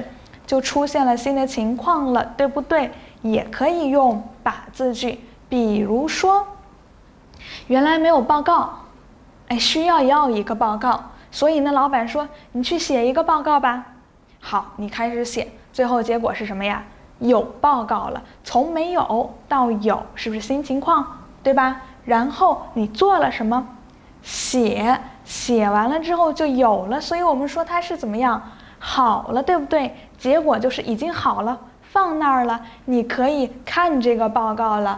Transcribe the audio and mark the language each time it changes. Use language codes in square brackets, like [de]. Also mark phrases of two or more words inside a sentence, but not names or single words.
[zh] 就出現了新的情況了，對不对？也可以用把字句，比如說，原來沒有報告，需要一個報告，所以呢，老闆說你去寫一個報告吧。好，你開始寫，最後結果是什麼呀？有報告了，從沒有到有，是不是新情況，對吧？然後你做了什麼？寫完了之後就有了，所以我们說它是怎麼樣？好了，對不對？結果就是已經好了，放那兒了，你可以看這個報告了。